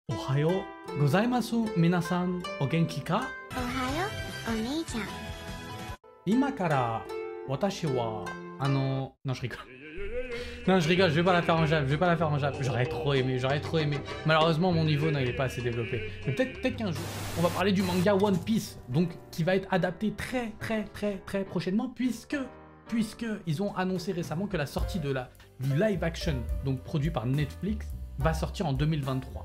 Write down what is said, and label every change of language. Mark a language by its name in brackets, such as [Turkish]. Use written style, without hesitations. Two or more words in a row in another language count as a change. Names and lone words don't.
[Japanese] おはようございます皆さんお元気か? おはよう、お兄ちゃん。今から私は [French] non je rigole. Non je rigole, je vais pas la faire en jap, J'aurais trop aimé. Malheureusement mon niveau non, il est pas assez développé. Mais peut-être qu'un jour, on va parler du manga One Piece, donc qui va être adapté très prochainement puisque ils ont annoncé récemment que la sortie du live action, donc produit par Netflix, va sortir en 2023.